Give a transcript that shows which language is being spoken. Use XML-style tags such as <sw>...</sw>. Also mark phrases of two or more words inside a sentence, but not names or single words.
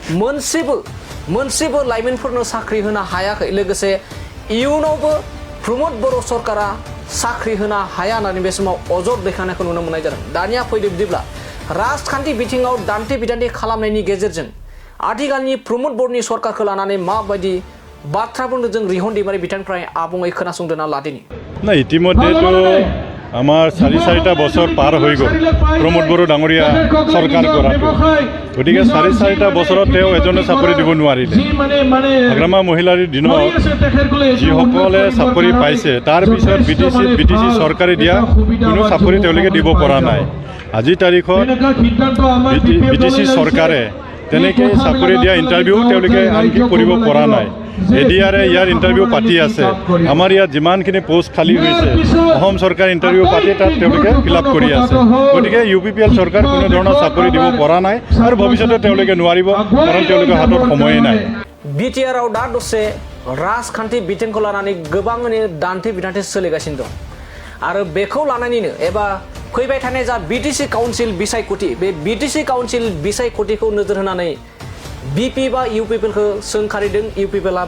<brx>मोनसेबो लाइमोनफोरनो साख्रि होनो हायाखै लोगोसे इयुनावबो प्रमोद बर' सरकारा साख्रि होनो हाया होननानै बे समाव अजद दैखांनायखौ नुनो मोननाय जादों। दानिया फैदो बिदिब्ला राजखान्थि बिथिङाव दान्थे बिदान्थे खालामनायनि गेजेरजों आथिखालनि प्रमोद बर'नि सरकारखौ लानानै माबायदि बाथ्राफोरनो जों रिहन दैमारि बिथांनिफ्राय आबुङै खोनासंदोंना लादिनि</brx> <as>ना इतिमध्येতো</as> <bn>আমার 4-4টা বছর পার হয়ে গেল</bn> <as>প্রমোদ বড় ডাঙরিয়া সরকার কৰাটো গতিকে 4-4টা বছৰত তেওঁ এজনে চাকৰি দিব নোৱাৰিলে আগ্ৰামা মহিলাৰ দিনত যিসকলে চাকৰি পাইছে তাৰ পিছত BTC চৰকাৰে দিয়া কোনো চাকৰি তেওঁলোকে দিব পৰা নাই আজি তাৰিখত BTC চৰকাৰে তেনেকৈ চাকৰি দিয়া ইণ্টাৰভিউ তেওঁলোকে আনকি কৰিব পৰা নাই BTR ইয়াৰ ইণ্টাৰভিউ পাতি আছে আমাৰ ইয়াত যিমানখিনি পোষ্ট খালী হৈছে অসম চৰকাৰ ইণ্টাৰভিউ পাতি তাত তেওঁলোকে ফিলআপ কৰি আছে গতিকে UPPL চৰকাৰ কোনো ধৰণৰ চাকৰি দিব পৰা নাই আৰু ভৱিষ্যতে তেওঁলোকে নোৱাৰিব কাৰণ তেওঁলোকৰ হাতত সময় নাই</as> <brx>BTR आव दा दसे राजखान्थि बिथिंखौ लानानै गोबाङैनो दान्थे बिदान्थे सोलिगासिनो दं आरो बेखौ लानानैनो एबा फैबाय थानाय जा BTC काउन्सिल बिसायख'थि बे BTC काउन्सिल बिसायख'थिखौ नोजोर होनानै BP बा UPPखौ सोंखारिदों UPPआ</brx>